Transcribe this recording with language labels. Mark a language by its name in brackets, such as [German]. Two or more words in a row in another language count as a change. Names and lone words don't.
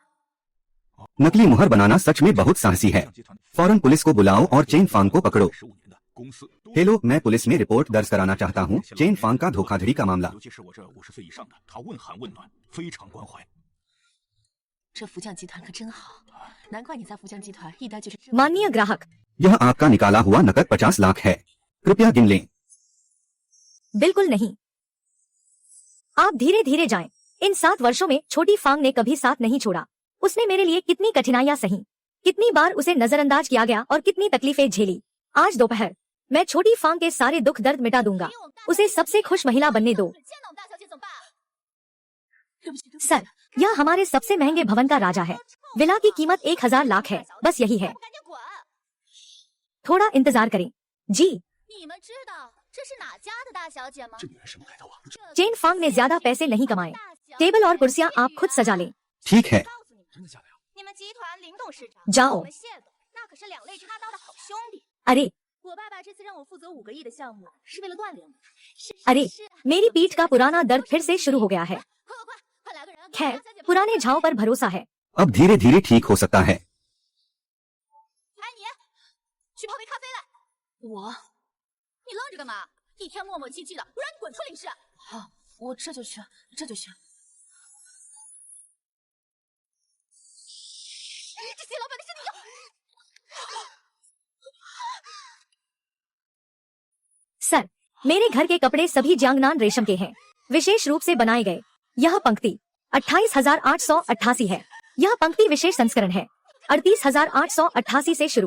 [Hindi] नकली मुहर बनाना सच में बहुत साहसी है। फौरन पुलिस को बुलाओ और चेन फांग को पकड़ो। [Chinese] 15 年的公司。 [Hindi] हेलो, मैं पुलिस में रिपोर्ट दर्ज कराना चाहता हूँ चेन फांग का धोखाधड़ी का मामला। [Chinese] 尤其是我这50岁以上的，他问寒问暖，非常关怀。这福将集团可真好，难怪你在福将集团一待就是。 [Hindi] माननीय ग्राहक, यह आपका निकाला हुआ नकद 50 लाख है, कृपया गिन लें। बिल्कुल नहीं। आप धीरे धीरे जाएं। इन 7 वर्षों में छोटी फांग ने कभी साथ नहीं छोड़ा। उसने मेरे लिए कितनी कठिनाइयां सही, कितनी बार उसे नजरअंदाज किया गया और कितनी तकलीफें झेली। आज दोपहर मैं छोटी फांग के सारे दुख दर्द मिटा दूंगा। उसे सबसे खुश महिला बनने दो। [Chinese] 见到大小姐怎么办？对不起，对不起。 [Hindi] सर, यह हमारे सबसे महंगे भवन का राजा है। विला की कीमत 1000 लाख है, बस यही है। [Chinese] 赶紧滚！ [Hindi] थोड़ा इंतजार करें। जी। [Chinese] 你们知道这是哪家的大小姐吗？这女人什么来头啊？这 [Hindi] चेन फांग ने ज्यादा पैसे नहीं कमाए। टेबल और कुर्सियां आप खुद सजा लें। ठीक है, [Chinese] 告诉你们，真的假的呀？你们集团林董事长， [Hindi] जाओ [Chinese] 我们谢总，那可是两肋插刀的好兄弟。 [Hindi] अरे [Chinese] 我爸爸这次让我负责5个亿的项目，是为了锻炼我。是 [Hindi] अरे [Chinese] 是， [Hindi] मेरी पीठ का पुराना दर्द फिर से शुरू हो गया है। 快快快，快来个人！ खैर, पुराने झाव पर भरोसा है। अब धीरे धीरे ठीक हो सकता है। [Chinese] 哎你，去泡杯咖啡来。我你愣着干嘛？一天磨磨唧唧的，我让你滚出领事。好，我这就去，这就去。这谢老板的身体要。 [Hindi] सर, मेरे घर के कपड़े सभी जांगनान रेशम के हैं, विशेष रूप से बनाए गए। यह पंक्ति 28,888 है। यह पंक्ति विशेष संस्करण है। 38,888 से शुरू।